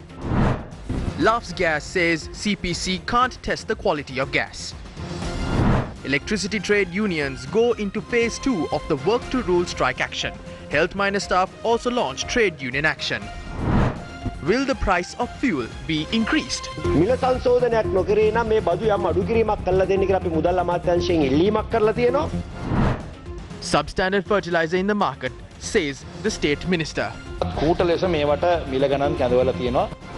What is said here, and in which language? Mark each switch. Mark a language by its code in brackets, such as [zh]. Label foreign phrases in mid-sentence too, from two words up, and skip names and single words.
[en] Laughs Gas says CPC can't test the quality of gas. Electricity trade unions go into phase 2 of the work to rule strike action. Health minor staff also launched trade union action. Will the price of fuel be increased? [si] මිල සංශෝධනයක් නොකරේ නම් මේ බදු යම් අඩු කිරීමක් කළා දෙන්න කියලා අපි මුදල් අමාත්‍යාංශයෙන් ඉල්ලීමක් කරලා තියෙනවා. [en] Substandard fertilizer in the market, says the state minister. [si] කූට ලෙස මේවට මිල ගණන් කැඳවලා තියෙනවා.